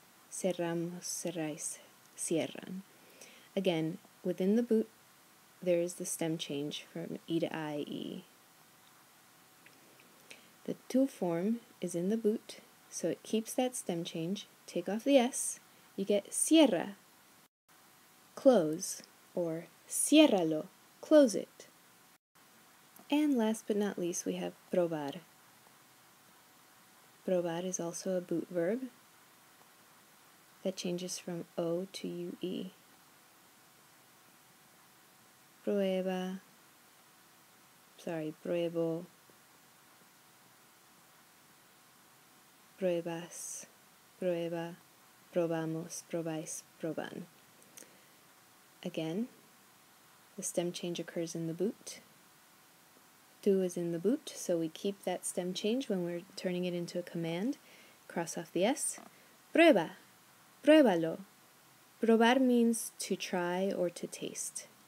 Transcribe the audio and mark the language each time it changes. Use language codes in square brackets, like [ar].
[es] Cerramos, cerráis, cierran. [en] Again, within the boot, there is the stem change from E to IE. The tú form is in the boot, so it keeps that stem change. Take off the S, you get cierra, close, or ciérralo, close it. And last but not least, we have probar. Probar is also a boot verb that changes from O to UE. [es] Prueba, pruebo, pruebas, prueba, probamos, probáis, proban. [en] Again, the stem change occurs in the boot. Tú is in the boot, so we keep that stem change when we're turning it into a command. Cross off the S. [es] Prueba, pruébalo. [en] Probar means to try or to taste.